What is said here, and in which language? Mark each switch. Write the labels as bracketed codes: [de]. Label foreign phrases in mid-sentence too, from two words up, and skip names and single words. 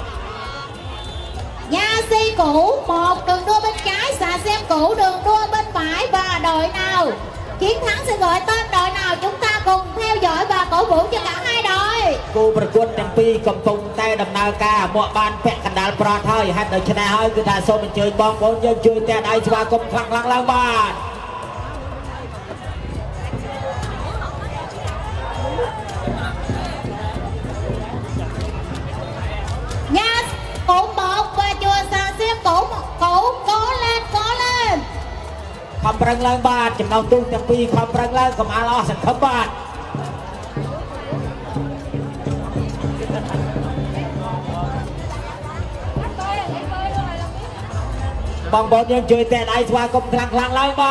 [vi] Nha Xi Cũ 1 đường đua bên trái, Xà Xem Cũ đường đua bên phải và đội nào chiến thắng sẽ gọi tên đội nào. Chúng ta cùng theo dõi và cổ vũ cho cả hai đội. [km] គូប្រកួតទាំងពីរកំពុងតែដំណើរការមកបានពាក់កណ្ដាលប្រត់ហើយហេតុដូច្នេះហើយគឺថាសូមអញ្ជើញបងប្អូនយើងជួយទះដៃស្វាគមន៍ខ្លាំងៗឡើងបាទ [vi] Nha Cũ 1 và chùa Xà Xem Cũ cố lên, cố lên. [km] ខំប្រឹងឡើងបាទចំណោះទូកទាំងពីរខំប្រឹងឡើងកុំអាលអស់សង្ឃឹមបាទ បងប្អូនយើងជួយទះដៃស្វាគមន៍ខ្លាំងៗឡើងបាទ